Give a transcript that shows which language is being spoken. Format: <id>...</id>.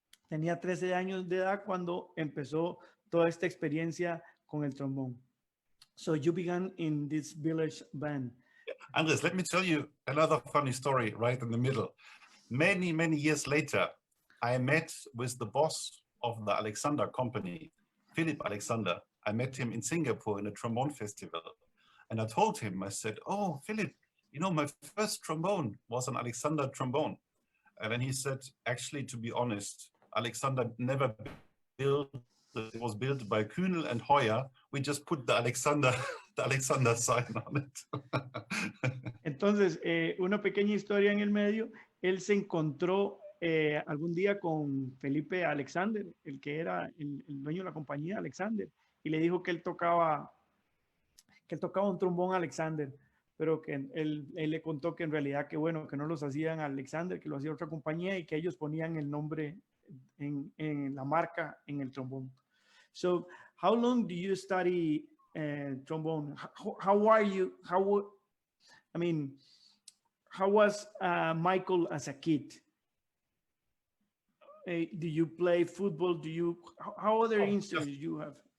<es>Tenía 13 años de edad cuando empezó toda esta experiencia con el trombón.</es> <en>So you began in this village band. Andres, let me tell you another funny story right in the middle. Many, many years later, I met with the boss of the Alexander company, Philip Alexander. I met him in Singapore in a trombone festival. And I told him, I said, oh, Philip, you know, my first trombone was an Alexander trombone. And then he said, actually, to be honest, Alexander never built, it was built by Kühnel and Heuer. We just put the Alexander sign on it.</en> <es>Entonces, una pequeña historia en el medio, él se encontró algún día con Felipe Alexander, el que era el dueño de la compañía, Alexander, y le dijo que él tocaba un trombón Alexander, pero que él le contó que en realidad que bueno, que no los hacían Alexander, que lo hacía otra compañía y que ellos ponían el nombre en la marca en el trombón.</es> <en>So, how long do you study trombone? How are you? I mean, how was Michael as a kid? Do you play football? How other instruments you have?</en>